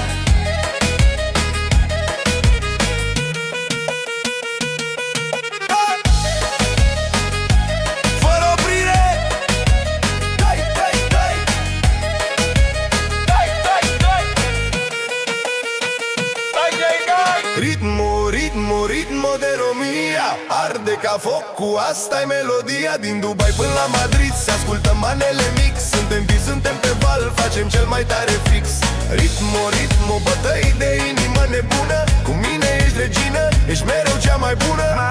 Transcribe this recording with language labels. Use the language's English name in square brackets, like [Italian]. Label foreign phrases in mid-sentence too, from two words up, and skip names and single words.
[Romanian] Dai! Fără oprire! Dai, dai, dai! Dai, dai, dai! Dai, dai, dai! [Spanish] Ritmo, ritmo, ritmo de [Romanian] România, arde ca focul, asta-i melodia din Dubai până la Madrid. Să ascultăm manele mix, suntem vivi, suntem pe val, facem cel mai tare fix. [Spanish] Ritmo, ritmo, [Romanian] bătăi de inimă nebună, cu mine ești regină, ești mereu cea mai bună.